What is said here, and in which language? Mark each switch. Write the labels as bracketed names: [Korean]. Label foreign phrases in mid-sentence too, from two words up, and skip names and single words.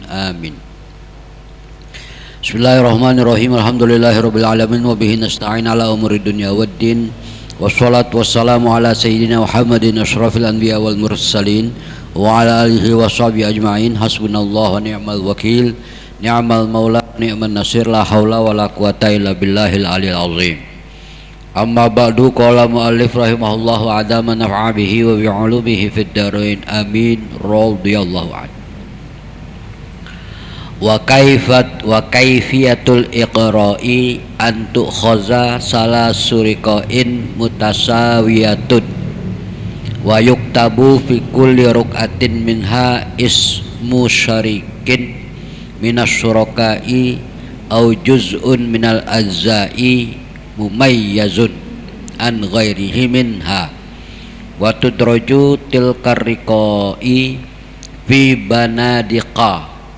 [Arabic] Amin. بسم الله الرحمن الرحيم. الحمد لله رب العالمين وبه نستعين على أمور الدنيا والدين. والصلاة والسلام على سيدنا محمد أشرف الأنبياء والمرسلين وعلى آله وصحبه أجمعين. حسبنا الله ونعم الوكيل، نعم المولى ونعم النصير، لا حول ولا قوة إلا بالله العلي العظيم. أما بعد، قال المؤلف رحمه الله أدام نفعه به وبعلومه في الدارين. Amin. رضي الله عنه. وكيفية الإقراع أن تؤخذ ثلاث رقاع متساويات ويكتب في كل رقعة منها اسم شريك من الشركاء أو جزء من الأجزاء مميز عن غيره منها وتدرج تلك الرقاع في بنادق